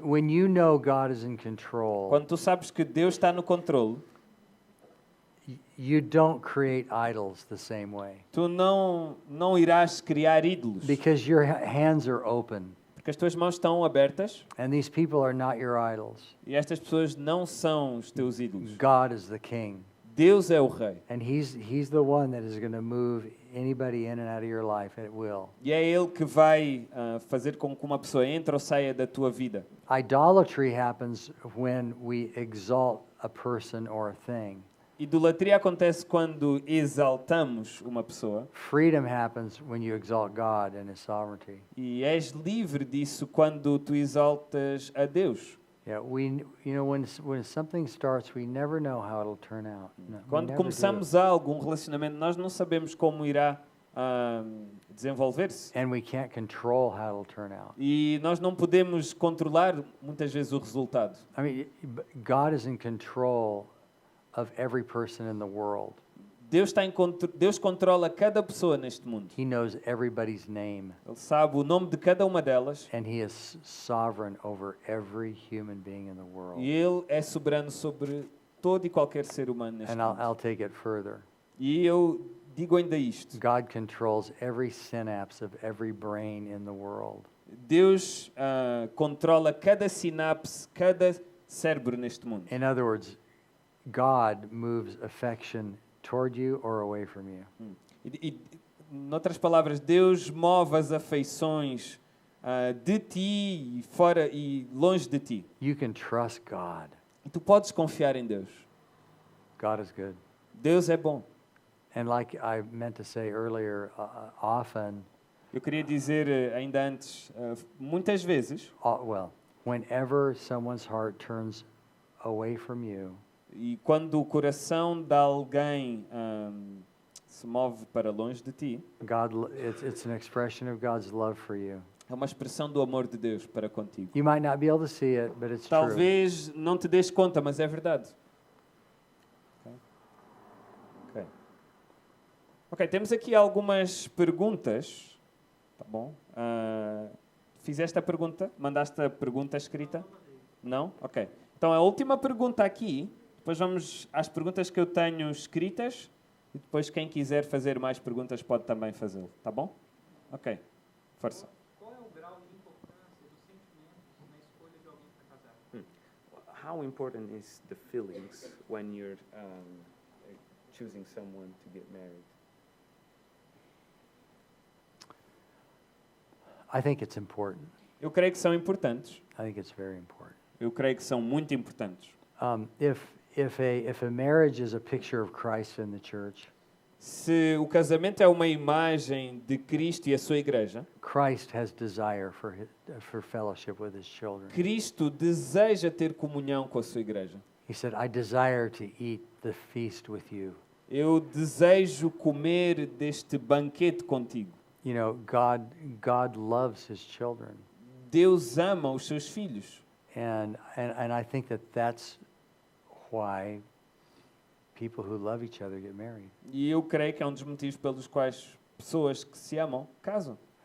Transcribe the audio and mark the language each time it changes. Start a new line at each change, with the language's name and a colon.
English: When you know God is in control,
Portuguese: Quando tu sabes que Deus está no controle,
English: you don't create idols the same way.
Portuguese: tu não irás criar ídolos.
English: Because your hands are open.
Portuguese: Porque as tuas mãos estão abertas
English: And these people are not your idols.
Portuguese: e estas pessoas não são os teus ídolos.
English: God is the king.
Portuguese: Deus é o rei.
English: And he's the one that is going to move anybody in and out of your life, and it will.
Portuguese: E é Ele que vai fazer com que uma pessoa entre ou saia da tua vida.
English: Idolatry happens when we exalt a person or a thing.
Portuguese: Idolatria acontece quando exaltamos uma pessoa
English: Freedom happens when you exalt God and His sovereignty.
Portuguese: e és livre disso quando tu exaltas a Deus.
English: Yeah, when something starts, we never know how it'll turn out. No, we
Portuguese: Quando
English: never do.
Portuguese: começamos algo, um relacionamento, nós não sabemos como irá desenvolver-se.
English: And we can't control how it'll turn out.
Portuguese: E nós não podemos controlar muitas vezes o resultado.
English: I mean, God is in control of every person in the world.
Portuguese: Deus controla cada pessoa neste mundo.
English: He knows everybody's name,
Portuguese: Ele sabe o nome de cada uma delas
English: and He is sovereign over every human being in the world.
Portuguese: e Ele é soberano sobre todo e qualquer ser humano neste
English: And
Portuguese: mundo.
English: I'll take it further.
Portuguese: E eu digo ainda isto.
English: God controls every synapse of every brain in the world.
Portuguese: Deus controla cada sinapse, cada cérebro neste mundo.
English: In other words, God moves affection toward you or away from you.
Portuguese: Noutras palavras, Deus move as afeições de ti e fora e longe de ti.
English: You can trust God.
Portuguese: E tu podes confiar em Deus.
English: God is good.
Portuguese: Deus é bom.
English: And like I meant to say earlier, often,
Portuguese: Eu queria dizer ainda antes, muitas vezes,
English: whenever someone's heart turns away from you,
Portuguese: e quando o coração de alguém se move para longe de ti,
English: it's an expression of God's love for you.
Portuguese: é uma expressão do amor de Deus para contigo.
English: You might not be able to see it, but it's true.
Portuguese: Talvez não te des conta, mas é verdade. Ok, temos aqui algumas perguntas. Tá bom. Fizeste a pergunta? Mandaste a pergunta escrita? Não? Ok. Então a última pergunta aqui, depois vamos às perguntas que eu tenho escritas e depois quem quiser fazer mais perguntas pode também fazê-lo. Tá bom? Ok. Força. Qual é o grau de importância dos sentimentos na escolha de alguém para casar?
English: How important is the feelings when you're choosing someone to get married? I think it's important.
Portuguese: Eu creio que são importantes.
English: I think it's very important.
Portuguese: Eu creio que são muito importantes.
English: If a marriage is a picture of Christ in the church,
Portuguese: Se o casamento é uma imagem de Cristo e a sua igreja,
English: Christ has desire for fellowship with his children.
Portuguese: Cristo deseja ter comunhão com a sua igreja.
English: He said, I desire to eat the feast with you.
Portuguese: Eu desejo comer deste banquete contigo.
English: You know, God loves his children.
Portuguese: Deus ama os seus filhos.
English: And I think that's why people who love each other get married.
Portuguese: E eu creio que é um dos motivos pelos quais pessoas que se amam casam.